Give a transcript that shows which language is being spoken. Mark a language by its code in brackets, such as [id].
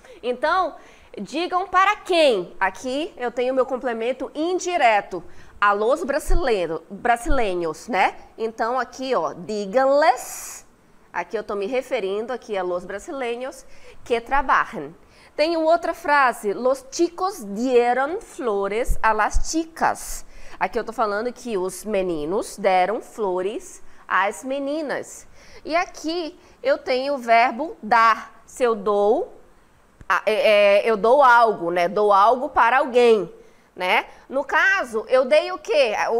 [pt] Então, digam para quem? Aqui eu tenho meu complemento indireto. [es] A los brasileños, [pt] né? Então aqui, ó, [es] díganles. [pt] Aqui eu estou me referindo aqui [es] a los brasileños [pt] que trabalham. Tenho outra frase. [es] Los chicos dieron flores a las chicas. [pt] Aqui eu estou falando que os meninos deram flores às meninas. E aqui eu tenho o verbo dar. Se eu dou... eu dou algo, né? Dou algo para alguém, né? No caso, eu dei o quê?